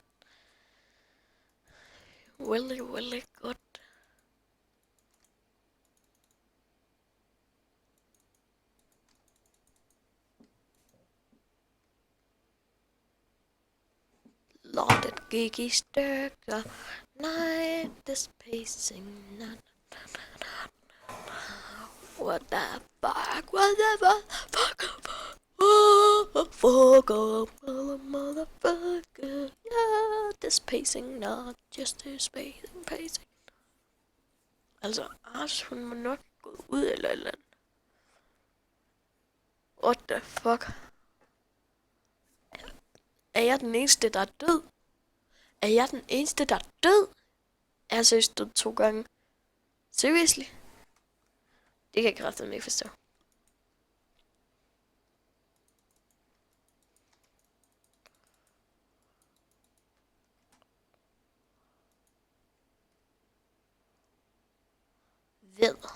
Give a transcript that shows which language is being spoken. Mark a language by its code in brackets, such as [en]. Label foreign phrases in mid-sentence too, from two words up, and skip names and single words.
[da] Really godt. Lortet gik i stykker. Nej, [en] this pacing. What the fuck? What the fuck? Motherfucker. Yeah, this pacing, not just this pacing. [da] Altså, Ars, hun må nok gå ud eller et eller andet. [en] What the fuck? [da] Er jeg den eneste, der er død? Er jeg den eneste, der er død? Er jeg seriøst død 2 gange? [en] Seriously? [da] Det kan jeg kraftedeme ikke forstå. Ved.